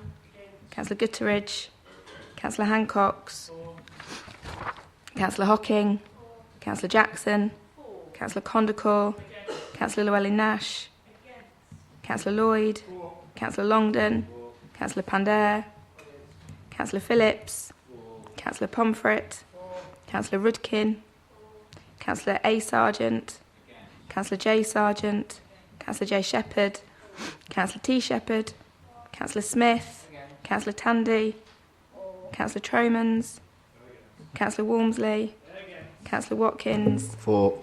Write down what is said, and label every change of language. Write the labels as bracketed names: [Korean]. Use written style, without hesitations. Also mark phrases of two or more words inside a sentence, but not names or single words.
[English] Councillor Gutteridge. Councillor Hancox, Councillor Hocking, Councillor Jackson, Councillor Condacor, Councillor Llewellyn-Nash, Councillor Lloyd, Councillor Longden, Councillor Pandair, Councillor Phillips, Councillor Pomfret, Councillor Rudkin, Councillor A. Sargent, Councillor J. Sargent, Councillor J. Shepherd, Councillor T. Shepherd, Councillor Smith, Councillor Tandy, Councillor Tromans, Councillor Walmsley, Councillor Watkins, for